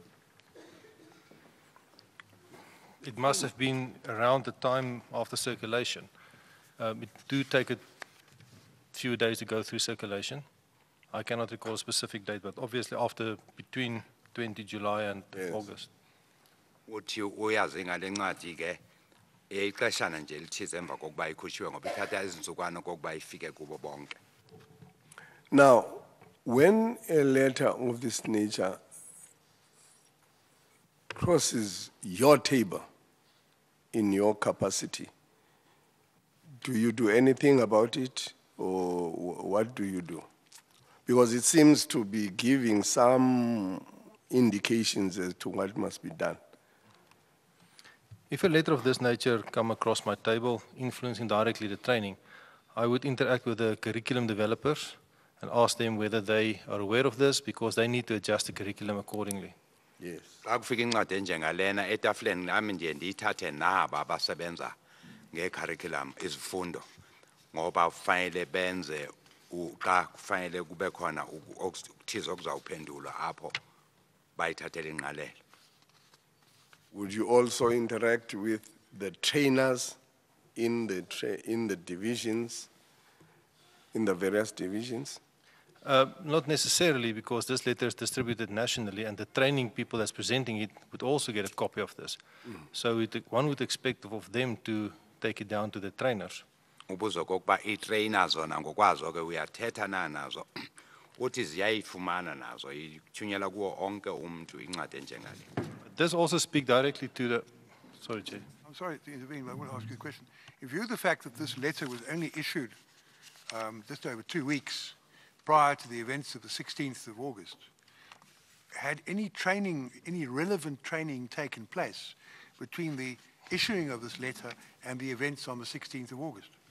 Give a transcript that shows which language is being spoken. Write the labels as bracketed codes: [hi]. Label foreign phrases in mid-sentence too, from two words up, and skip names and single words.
[en] It must have been around the time of the circulation. It do take a few days to go through circulation. I cannot recall a specific date, but obviously after between 20 July and Yes. August. [xh] Uthi uyazi ngale ncwadi ke ixeshana nje lithize emva kokuba ikhutshiwe ngoba ithatha izinsukwana kokuba ifike kubo bonke. [en] Now, when a letter of this nature crosses your table in your capacity, do you do anything about it, or what do you do? Because it seems to be giving some indications as to what must be done. If a letter of this nature come across my table, influencing directly the training, I would interact with the curriculum developers and ask them whether they are aware of this because they need to adjust the curriculum accordingly. Yes. [xh] Xa kufika incwadi enjengalena etafuleni nami nje ndiyithathe naba abasebenza ngecurriculum izifundo ngoba kufanele benze xa kufanele kube khona ukuthize okuzawuphendulwa apho bayithathele ingqalelo. [en] Would you also interact with the trainers in the divisions, in the various divisions? Not necessarily, because this letter is distributed nationally and the training people that's presenting it would also get a copy of this. So one would expect of them to take it down to the trainers. [xh] Ubuzo kokuba i-trainers zona ngokwazo ke uyathetha nazo uthi ziyayifumana nazo ithunyelwa kuwo onke umuntu incwadi enjengale. [en] This also speak directly to the, sorry, Chair. I'm sorry to intervene, but I want to ask you a question. In view of the fact that this letter was only issued just over 2 weeks prior to the events of the 16th of August, had any training, any relevant training taken place between the issuing of this letter and the events on the 16th of August?